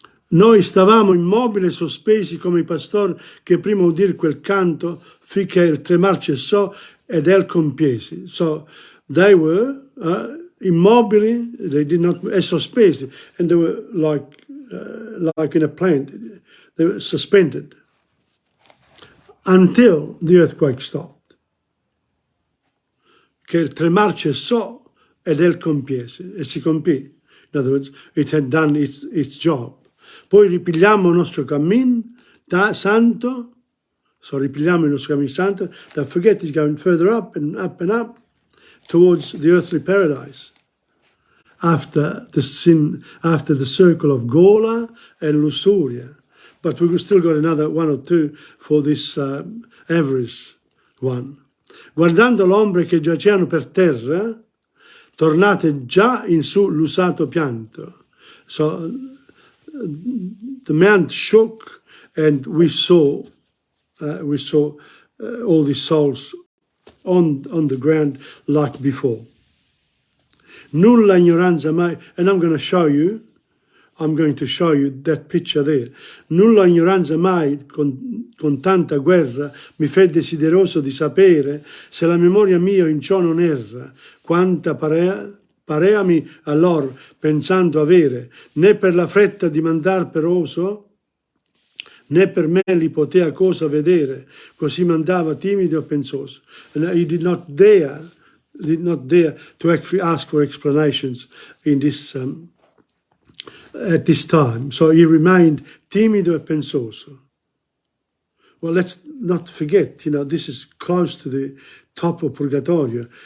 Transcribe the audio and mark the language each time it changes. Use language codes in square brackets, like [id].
[it] Noi stavamo immobili sospesi come i pastori che prima udir quel canto finché il tremar cessò ed el compiesi. [en] So they were immobili, they did not, sospesi, and they were like in a plant, they were suspended until the earthquake stopped. [it] Che il tremar cessò ed el compiese, e si compì. [en] In other words, it had done its job. [it] Poi ripigliamo il nostro cammin santo, [en] ripigliamo il nostro cammin santo, don't forget it's going further up and up and up towards the earthly paradise. After the circle of Gola and Lusuria. But we've still got another one or two for this avarice one. [it] Guardando l'ombre che giacevano per terra, tornate già in su l'usato pianto. [en] So the mount shook and we saw all these souls on the ground like before. [it] Nulla ignoranza mai, [en] and I'm going to show you that picture there. [it] Nulla ignoranza mai con tanta guerra mi fe desideroso di sapere se la memoria mia in ciò non erra, quanta pareami allor pensando avere, né per la fretta di mandar peroso, né per me li potea cosa vedere, così mandava timido e pensoso. [en] And he did not dare to actually ask for explanations in this at this time. So he remained [it] timido e pensoso. [en] Well, let's not forget, this is close to the top of Purgatorio.